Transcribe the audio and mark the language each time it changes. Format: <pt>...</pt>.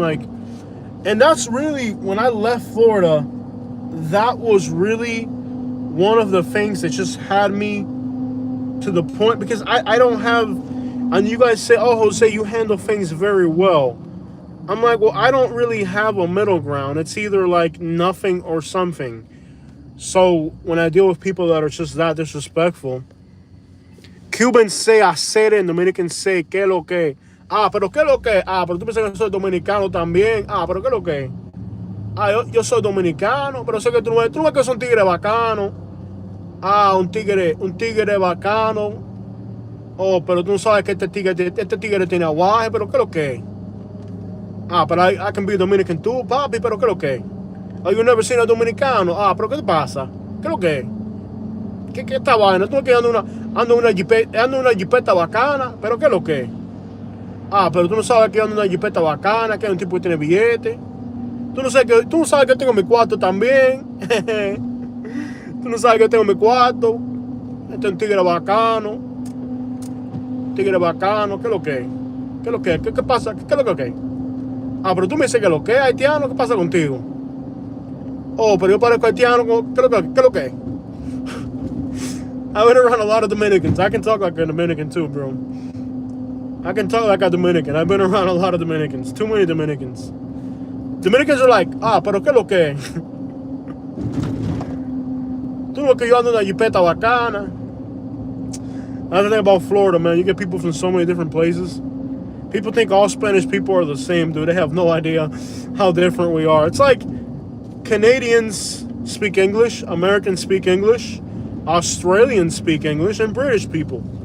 <en>Like, and that's really, when I left Florida, that was really one of the things that just had me to the point, because I don't have, and you guys say, oh, Jose, you handle things very well. I'm like, well, I don't really have a middle ground. It's either like nothing or something. So when I deal with people that are just that disrespectful, Cubans say hacer and Dominicans say</en> <es>que lo que. Ah, pero que lo que. Ah, pero tú piensas que soy dominicano también. Ah, pero que lo que. Ah, yo soy dominicano, pero sé que tú no ves que es un tigre bacano. Ah, un tigre bacano. Oh, pero tú no sabes que este tigre tiene aguaje, pero ¿qué es lo que? Ah, pero</es> <en>I can be Dominican too,</en> <es>papi, pero ¿qué es lo que?</es> <en>Oh, you never seen a dominicano.</en> <es>Ah, pero ¿qué te pasa? ¿Qué es lo que? ¿Qué esta vaina? Tú que ando una jipeta bacana, pero ¿qué es lo que? Ah, pero tú no sabes que ando una jipeta bacana, que hay un tipo que tiene billete. Tú no sabes que tengo mi cuarto también. Tú no sabes que tengo mi cuarto. Este es un tigre bacano. Tigre bacano. ¿Qué es lo que? ¿Qué es lo que? ¿Qué pasa? ¿Qué es lo que? Ah, pero tú me dices que lo que, haitiano. ¿Qué pasa contigo? Oh, pero yo parezco haitiano. ¿Qué es lo que?</es> <en>I've been around a lot of Dominicans. I can talk like a Dominican too, bro. I can talk like a Dominican. I've been around a lot of Dominicans. Too many Dominicans. Dominicans are like,</en> <es>ah, pero ¿qué es lo que? Tú no ves que yo ando en una jipeta bacana.</es> <en>That's the thing about Florida, man. You get people from so many different places. People think all Spanish people are the same, dude. They have no idea how different we are. It's like Canadians speak English, Americans speak English, Australians speak English, and British people.</en>